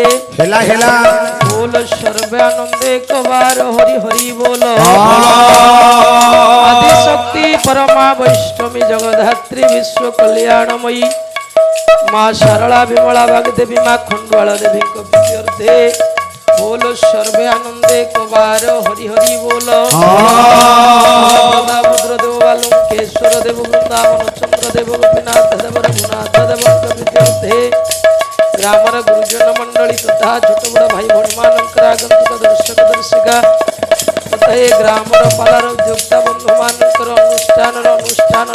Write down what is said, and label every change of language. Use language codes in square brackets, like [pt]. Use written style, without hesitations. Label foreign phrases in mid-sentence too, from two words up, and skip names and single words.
[or] ହେଲା ହେଲା ବୋଲ ସର୍ବାନନ୍ଦେ କବାର ହରି ହରି ବୋଲ ଆଦି ଶକ୍ତି ପରମା ବୈଷ୍ଣବୀ ଜଗଧାତ୍ରୀ ବିଶ୍ୱ କଲ୍ୟାଣମୟୀ ମାଁ ଶାରଳା ବିମଳା ବାଗ୍‌ଦେବୀ ମାଁ ଖଣ୍ଡବାଲା ଦେବୀ ପ୍ରୀତ୍ୟର୍ଥେ ବୋଲ ସର୍ବାନନ୍ଦେ କବାର ହରି ହରି ବୋଲ ରୁଦ୍ରଦେବ ବାଲୁକେଶ୍ୱର ଦେବ ବୃନ୍ଦାବନ ଚନ୍ଦ୍ର ଦେବ ଗୋପୀନାଥ ଦେବ ରଘୁନାଥ ଦେବ ପ୍ରୀତ୍ୟର୍ଥେ ଗ୍ରାମର ଗୁରୁଜନ ମଣ୍ଡଳୀ ତଥା ଛୋଟ ବଡ଼ ଭାଇ ଭଉଣୀ ମାନଙ୍କର ଆଗନ୍ତୁକ ଦର୍ଶକ ଦର୍ଶିକା ତଥା ଏ ଗ୍ରାମର ପାଲାର ଉଦ୍ୟୋକ୍ତା ବନ୍ଧୁ ମାନଙ୍କର ଅନୁଷ୍ଠାନ